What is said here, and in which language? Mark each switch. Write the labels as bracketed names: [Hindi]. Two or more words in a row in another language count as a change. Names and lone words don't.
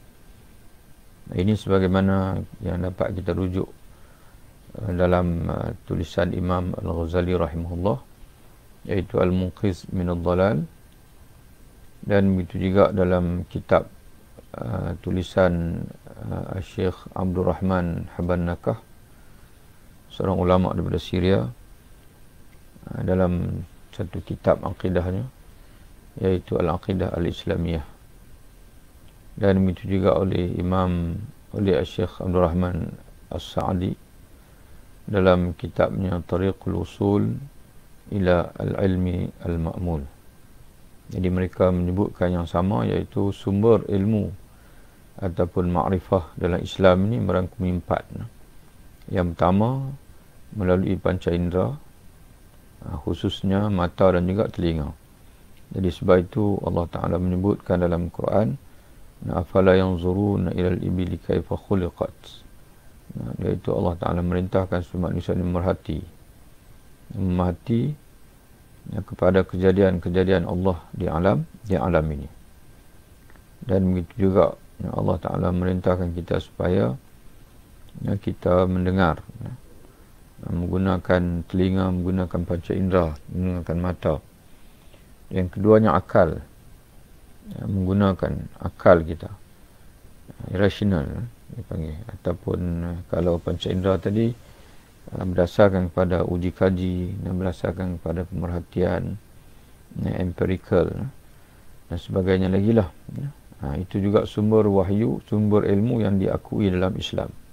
[Malay] Ini sebagaimana yang dapat kita rujuk dalam tulisan Imam Al-Ghazali rahimahullah, iaitu Al-Munqiz min ad-Dhalal, dan begitu juga dalam kitab tulisan Syekh Abdul Rahman Habban Nakah, seorang ulama daripada Syria, dalam satu kitab aqidahnya, iaitu Al-Aqidah Al-Islamiyah. Dan begitu juga oleh Syekh Abdul Rahman As-Sa'di dalam kitabnya Tariqul Usul ila Al-Ilmi Al-Ma'mul. Jadi mereka menyebutkan yang sama, iaitu sumber ilmu ataupun ma'rifah dalam Islam ini merangkumi 4. Yang pertama, melalui panca indera, khususnya mata dan juga telinga. Jadi sebab itu Allah Ta'ala menyebutkan dalam Quran, [Arabic] afala yanzuruna ilal ibili kaifa khuliqat. [Malay] Iaitu Allah Ta'ala merintahkan semua manusia ini memahati kepada kejadian-kejadian Allah di alam ini. Dan begitu juga Allah Ta'ala merintahkan kita supaya kita mendengar, menggunakan telinga, menggunakan panca indera, menggunakan mata. Yang keduanya akal, menggunakan akal kita, irrational dipanggil, ataupun kalau panca indera tadi berdasarkan kepada uji kaji dan berdasarkan kepada pemerhatian empirical dan sebagainya lagi lah. Itu juga sumber wahyu, sumber ilmu yang diakui dalam Islam.